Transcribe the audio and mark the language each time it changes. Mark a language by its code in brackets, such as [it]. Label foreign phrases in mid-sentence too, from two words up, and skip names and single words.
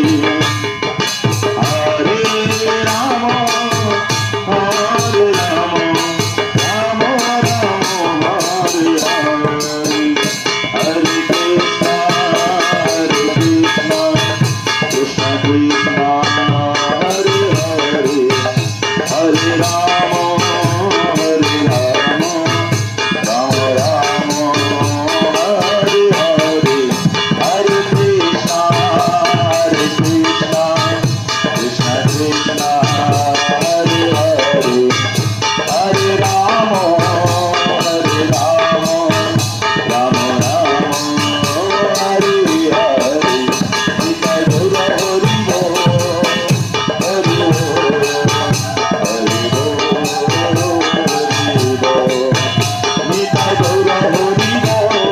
[sa] হরে রাম রাম হরে হরে, হরে কৃষ্ণ কৃষ্ণ কৃষ্ণ হরে হরে, হরে রাম রাম হরে হরে, হরে কৃষ্ণ কৃষ্ণ কৃষ্ণ হরে হরে, হরে রাম রাম হরে হরে, [bn] নিতাই গৌর হরি বল, হরি বল, হরি বল, নিতাই গৌর হরি বল,